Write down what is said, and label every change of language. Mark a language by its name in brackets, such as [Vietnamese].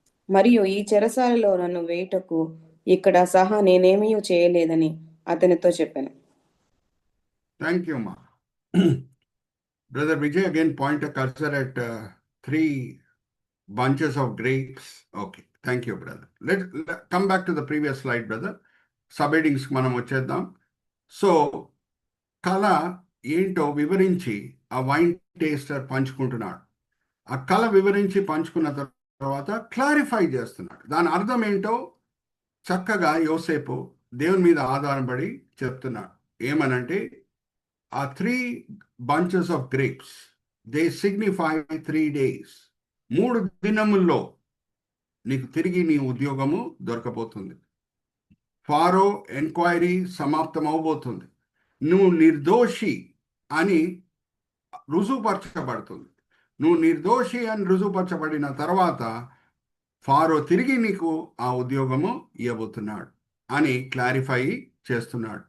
[Telugu] మరియు ఈ చెరసాలలో నన్ను వేయుటకు ఇక్కడ సహా నేనేమీ చేయలేదని అతనితో చెప్పాను. [English] Thank you మా. Brother Vijay again point cursor at 3 bunches of grapes. Okay, thank you brother. Let's come back to the previous slide brother. [Telugu] Sub headings మనం వచ్చేద్దాం. సో కళ ఏంటో వివరించి ఆ వైన్ టేస్టర్ పంచుకుంటున్నాడు. ఆ కళ వివరించి పంచుకున్న తర్వాత క్లారిఫై చేస్తున్నాడు. దాని అర్థం ఏంటో చక్కగా యోసేపు దేవుని మీద ఆధారపడి చెప్తున్నాడు. ఏమనంటే ఆ [English] 3 bunches of grapes, they signify 3 days. [Telugu] 3 దినముల్లో నీకు తిరిగి నీ ఉద్యోగము దొరకబోతుంది. ఫారో ఎంక్వైరీ సమాప్తం అవబోతుంది. నువ్వు నిర్దోషి అని రుజువుపరచబడుతుంది. నువ్వు నిర్దోషి అని రుజువుపరచబడిన తర్వాత ఫారో తిరిగి నీకు ఆ ఉద్యోగము ఇవ్వబోతున్నాడు అని క్లారిఫై చేస్తున్నాడు.